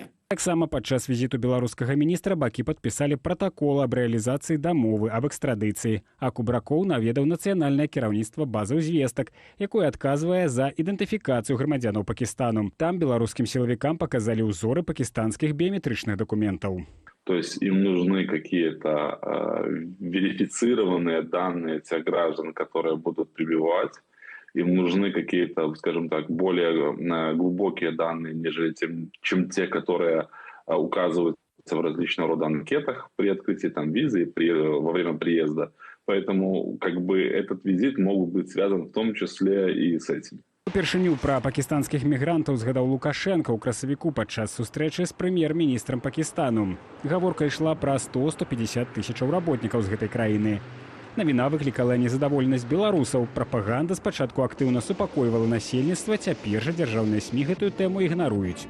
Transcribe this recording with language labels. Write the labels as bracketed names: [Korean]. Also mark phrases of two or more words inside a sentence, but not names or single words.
[Belarusian] Таксама падчас візіту беларускага міністра бакі падпісалі пратакол аб рэалізацыі дамовы аб экстрадыцыі, а Кубракоў наведаў нацыянальнае кіраўніцтва базы звестак, якое адказвае за ідэнтыфікацыю грамадзянаў Пакістану. Там беларускім сілавікам паказалі ўзоры пакістанскіх біяметрычных дакументаў. [Russian] То есть им нужны какие-то верифицированные данные тех граждан, которые будут прибывать. Им нужны какие-то, скажем так, более глубокие данные, нежели чем те, которые указываются в различного рода анкетах при открытии там визы и во время приезда. Поэтому этот визит мог быть связан в том числе и с этим. [Belarusian] Упершыню пра пакістанскіх мігрантаў згадаў Лукашенка ў красавіку падчас сустрэчы з прэм'ер-міністрам Пакістану. Гаворка ішла пра 100-150 тысячаў работнікаў з гэтай краіны. Навіна выклікала незадаволенасць беларусаў. Прапаганда спачатку актыўна супакойвала насельніцтва, цяпер жа дзяржаўныя СМІ гэтую тэму ігнаруюць.